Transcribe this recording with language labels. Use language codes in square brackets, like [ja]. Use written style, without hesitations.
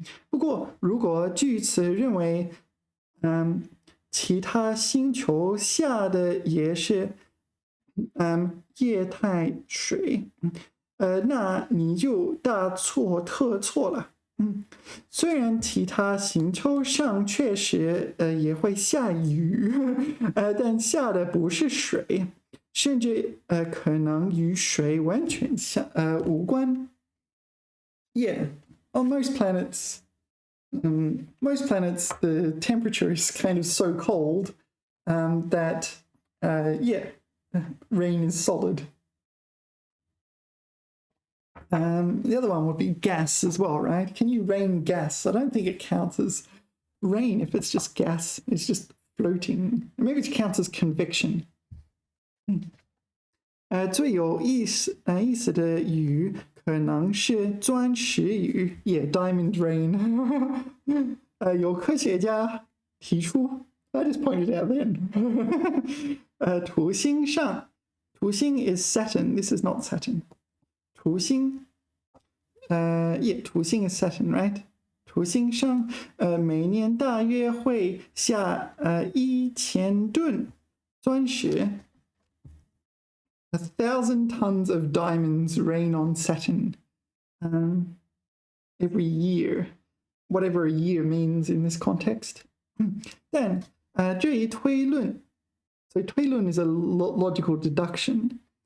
[zh] 不过，如果据此认为，其他星球下的也是液态水，那你就大错特错了。虽然其他星球上确实也会下雨，但下的不是水，甚至可能与水完全无关。 [en] Yeah, on most planets, the temperature is kind of so cold that rain is solid. The other one would be gas as well, right? Can you rain gas? I don't think it counts as rain if it's just gas. It's just floating. Maybe it counts as convection. [zh] 最有意思的雨可能是钻石雨，也 [en] diamond rain. [zh] 有科学家提出 [en] I just pointed out then. [zh] 土星上 [en] is Saturn. This is not Saturn. [zh] 土星土星 [en] is Saturn, right? [zh] 土星上每年大约会下1000吨钻石。 [en] 1,000 tons of diamonds rain on Saturn every year, whatever a year means in this context. Then, [zh] 这一推论 [en] so 推论 is a logical deduction.